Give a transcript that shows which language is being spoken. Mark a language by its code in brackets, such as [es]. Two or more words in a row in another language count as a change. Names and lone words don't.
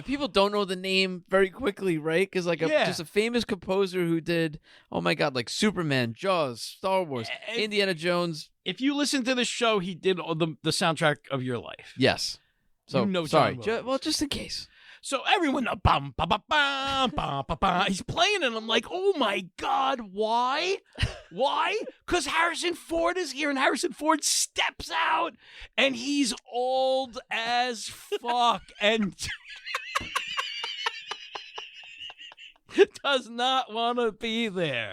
[en] people don't know the name very quickly, right? Because just a famous composer who did, oh my God, like Superman, Jaws, Star Wars, Indiana Jones. If you listen to the show, he did all the soundtrack of your life. Yes. So, sorry. Well, just in case. So everyone, bum, ba, ba, bum, ba, ba, ba, he's playing, and I'm like, oh my God, why? Why? Because Harrison Ford is here, and Harrison Ford steps out, and he's old as fuck, and does not want to be there.